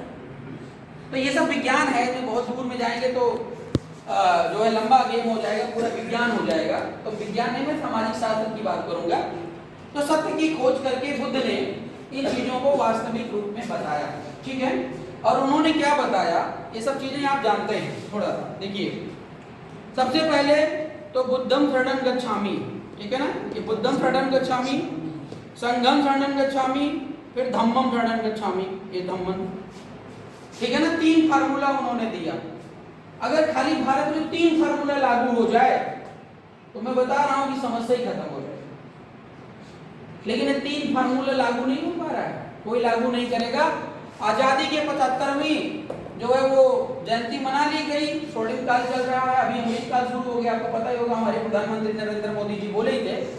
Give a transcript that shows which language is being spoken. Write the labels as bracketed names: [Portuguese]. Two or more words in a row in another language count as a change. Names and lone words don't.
[Hindi] तो ये सब विज्ञान है, जो बहुत दूर में जाएंगे तो जो है लंबा गेम हो जाएगा, पूरा विज्ञान हो जाएगा। तो विज्ञान नहीं, मैं सामाजिक शास्त्र की बात करूंगा। तो सत्य की खोज करके बुद्ध ने इन चीजों को वास्तविक रूप में बताया, ठीक है। और उन्होंने क्या बताया, ये सब चीजें आप जानते हैं। थोड़ा सा देखिए, सबसे पहले तो [Pali] बुद्धम शरणं गच्छामि, [Hindi] ठीक है ना, ये [Pali] बुद्धम शरणं गच्छामि, संघम शरणं गच्छामि, [Hindi] फिर [Pali] धम्मम शरणं गच्छामि, [Hindi] ये धम्मम, ठीक है ना। 3 फार्मूला उन्होंने दिया। अगर खाली भारत में 3 फार्मूला लागू हो जाए तो मैं बता रहा हूं कि समस्या ही खत्म हो जाए, लेकिन ये 3 फार्मूला लागू नहीं हो पा रहा है, कोई लागू नहीं करेगा। आजादी के 75वीं जो है वो जयंती मना ली गई, शोल्डिंग काल चल रहा है, अभी अमृत काल शुरू हो गया, आपको पता ही होगा, हमारे प्रधानमंत्री नरेंद्र मोदी जी बोले ही थे।